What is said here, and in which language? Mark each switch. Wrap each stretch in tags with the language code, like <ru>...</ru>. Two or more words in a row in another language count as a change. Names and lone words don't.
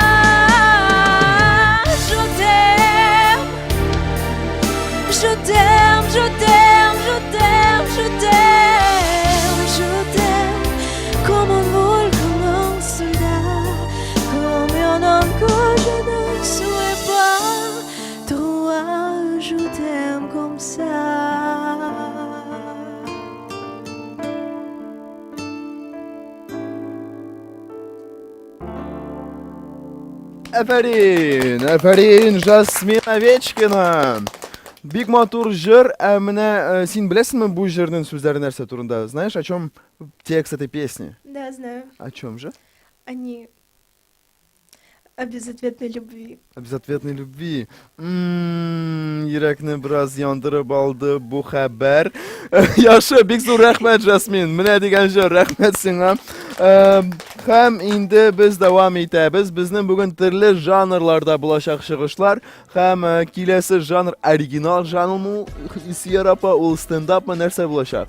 <fr>Je t'aime, je t'aime, je t'aime, je t'aime, je t'aime, je t'aime, comme on roule, comme un soldat, comme un homme que je ne saurais pas. Toi, je t'aime comme ça.</fr> <tt>Әфәрин, Жасмин Овечкина. Бик матур җыр, ә менә син беләсеңме бу җырның сүзләре нәрсә турында?</tt> <ru>Знаешь, о чем текст этой песни? Да, знаю. О чем же? Они о безответной любви. О безответной любви.</ru> <tt>Йөрәкне бераз яндырып алды бу хәбәр. Яхшы, бик зур рәхмәт, Жасмин. Менә дигән җыр, рәхмәт сиңа. Һәм инде без дәвам итәбез. Безнең бүген төрле жанрларда булачак чыгышлар. Һәм киләсе жанр оригинал жанрмы, Илсөяр апа, ул стендапмы, нәрсә булачак?</tt>